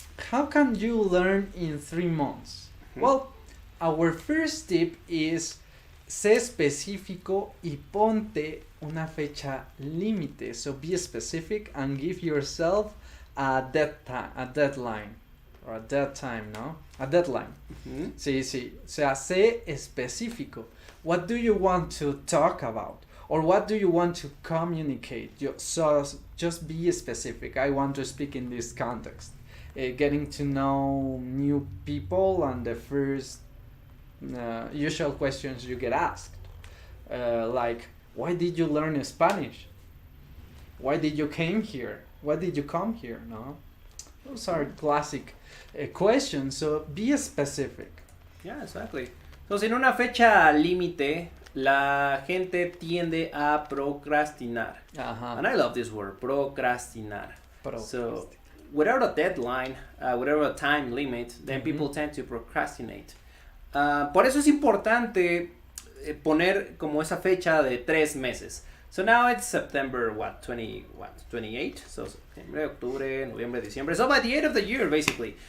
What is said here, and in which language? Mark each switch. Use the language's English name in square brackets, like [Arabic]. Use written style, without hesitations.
[English] How can you learn in 3 months? Well, our first tip is [Spanish] sé específico y ponte una fecha límite. [English] So be specific and give yourself a deadline. Or a dead time, [Spanish] ¿no? [English] A deadline. [Spanish] Sí. O sea, sé específico. [English] What do you want to talk about? Or what do you want to communicate? So just be specific. I want to speak in this context. Getting to know new people and the first usual questions you get asked. Like, why did you learn Spanish? Why did you came here? Why did you come here? No, those are classic questions. So be specific. Yeah, exactly. [Spanish] So sin una fecha límite, la gente tiende a procrastinar. [English] And I love this word, procrastinar. So without a deadline, without a time limit, then people tend to procrastinate. [Spanish] Por eso es importante poner como esa fecha de 3 meses. [English] So now it's September 28? So September, October, November, December. So by the end of the year, basically.